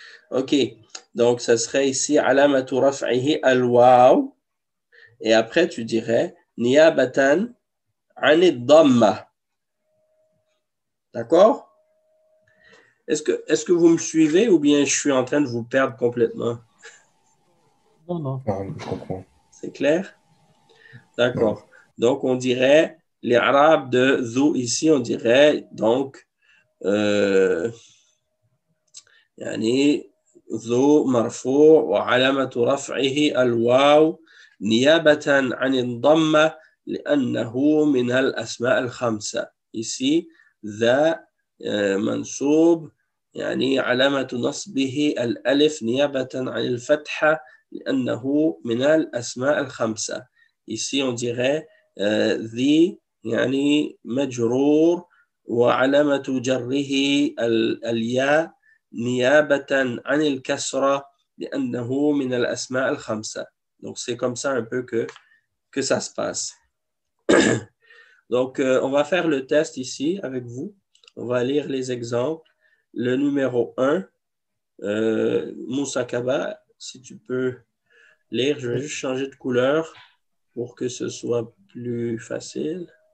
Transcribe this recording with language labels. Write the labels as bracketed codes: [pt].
[fr] OK. Donc, ça serait ici [ar] alamatu raf'ihi al-waw. [fr] Et après, tu dirais [ar] niyabatan anid damma. [fr] D'accord? Est-ce que vous me suivez ou bien je suis en train de vous perdre complètement? Non, non. Ah, je comprends. C'est clair? D'accord. Donc, on dirait, les arabes de Zou ici, on dirait donc, [ar] يعني ذو مرفوع وعلامة رفعه الواو نيابة عن الضمة لأنه من الأسماء الخمسة. [fr] Ici, [ar] ذا منصوب يعني علامة نصبه الألف نيابة عن الفتحة لأنه من الأسماء الخمسة. [fr] Ici, on dirait [ar] ذي يعني مجرور وعلامة جره الياء نيابة عن الكسرة لأنه من الأسماء الخمسة. [fr] Donc, c'est comme ça un peu que ça se passe. Donc, on va faire le test ici avec vous. On va lire les exemples. Le numéro 1, Moussa Kaba, si tu peux lire, je vais juste changer de couleur pour que ce soit plus facile.